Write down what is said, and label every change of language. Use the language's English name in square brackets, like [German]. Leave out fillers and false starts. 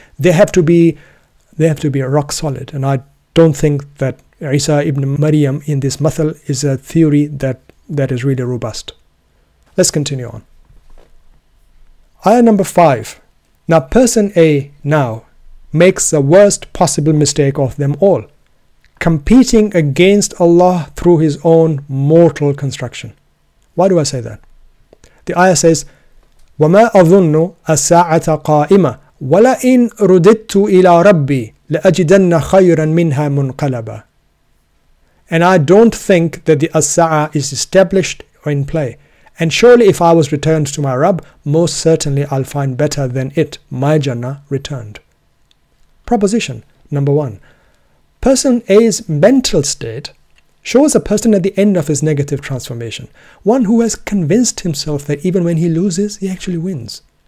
[English] They have to be rock solid, and I don't think that Eisa ibn Maryam in this masal is a theory that is really robust. Let's continue on. Ayah number 5. Now person A now makes the worst possible mistake of them all, competing against Allah through his own mortal construction. Why do I say that? [Arabic] The ayah says, وَمَا أَظُنُّ السَّاعَةَ قَائِمَةً وَلَئِنْ رُدِدْتُ إِلَىٰ رَبِّي لَأَجِدَنَّ خَيْرًا مِنْهَا مُنْقَلَبًا. [English] And I don't think that the as-sa'a is established or in play. And surely if I was returned to my Rabb, most certainly I'll find better than it, my Jannah, returned. Proposition number 1. Person A's mental state shows a person at the end of his negative transformation, one who has convinced himself that even when he loses, he actually wins.